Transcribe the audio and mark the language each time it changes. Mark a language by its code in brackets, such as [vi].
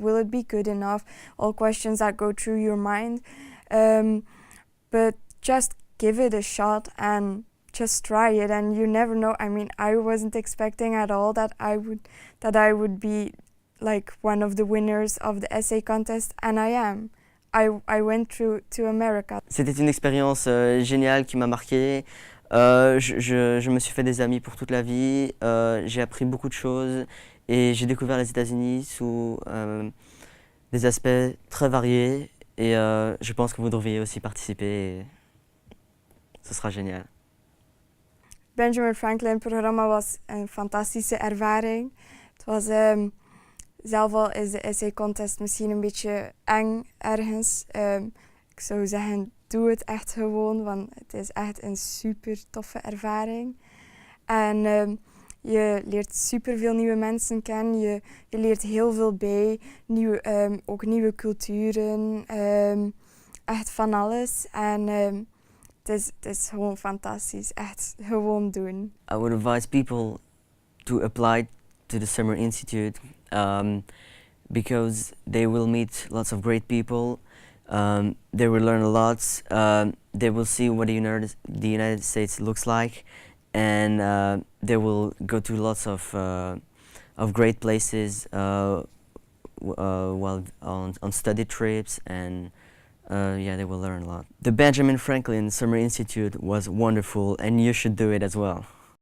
[en] Will it be good enough? All questions that go through your mind. But just give it a shot and just try it, and you never know. I mean, I wasn't expecting at all that I would be like one of the winners of the essay contest, and I am. I went to America. [fr] C'était une expérience géniale qui m'a marqué. Je me suis fait des amis pour toute la vie. J'ai appris beaucoup de choses et j'ai découvert les États-Unis sous des aspects très variés. Et je pense que vous devriez aussi participer. Et ce sera génial. [nl] Benjamin Franklin-programma was een fantastische ervaring. Het was zelf al is de essay contest misschien een beetje eng ergens. Ik zou zeggen, doe het echt gewoon, want het is echt een super toffe ervaring. En je leert super veel nieuwe mensen kennen, je leert heel veel bij, ook nieuwe culturen, echt van alles. En het is gewoon fantastisch, echt gewoon doen. [en] I would advise people to apply to the Summer Institute because they will meet lots of great people. They will learn a lot. They will see what the United States looks like, and they will go to lots of great places while on study trips, and yeah, they will learn a lot. The Benjamin Franklin Summer Institute was wonderful, and you should do it as well.